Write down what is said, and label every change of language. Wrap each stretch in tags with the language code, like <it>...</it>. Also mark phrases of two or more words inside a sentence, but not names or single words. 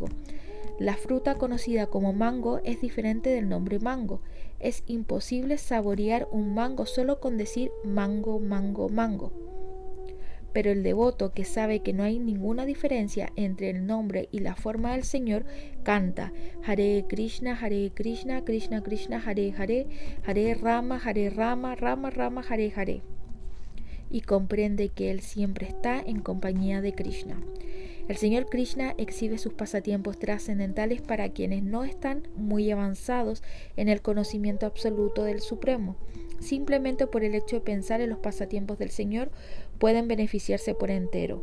<es>La fruta conocida como mango es diferente del nombre mango. Es imposible saborear un mango solo con decir mango, mango, mango. Pero el devoto que sabe que no hay ninguna diferencia entre el nombre y la forma del Señor, canta Hare Krishna, Krishna Krishna, Hare Hare, Hare Rama, Rama Rama, Hare Hare, y comprende que Él siempre está en compañía de Krishna. El Señor Krishna exhibe sus pasatiempos trascendentales para quienes no están muy avanzados en el conocimiento absoluto del Supremo. Simplemente por el hecho de pensar en los pasatiempos del Señor pueden beneficiarse por entero.</es>